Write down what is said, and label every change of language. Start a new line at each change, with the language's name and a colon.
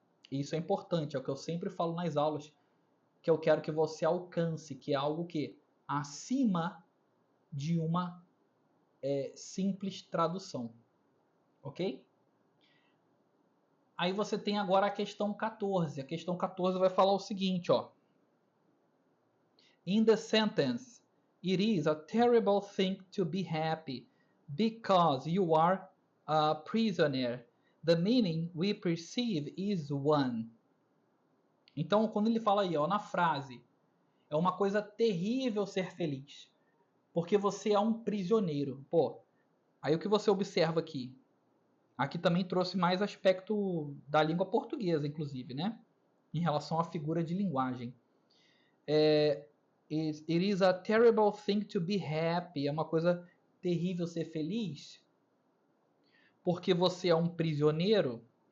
Portuguese: Isso é importante, é o que eu sempre falo nas aulas, que eu quero que você alcance, que é algo que acima de uma simples tradução, ok? Aí você tem agora a questão 14. A questão 14 vai falar o seguinte, ó.
English: In the sentence, it is a terrible thing to be happy because you are a prisoner. The meaning we perceive is one.
Portuguese: Então, quando ele fala aí, ó, na frase, é uma coisa terrível ser feliz, porque você é um prisioneiro. Pô, aí o que você observa aqui? Aqui também trouxe mais aspecto da língua portuguesa, inclusive, né? Em relação à figura de linguagem.
English: It is a terrible thing to be happy.
Portuguese: É uma coisa terrível ser feliz, porque você é um prisioneiro.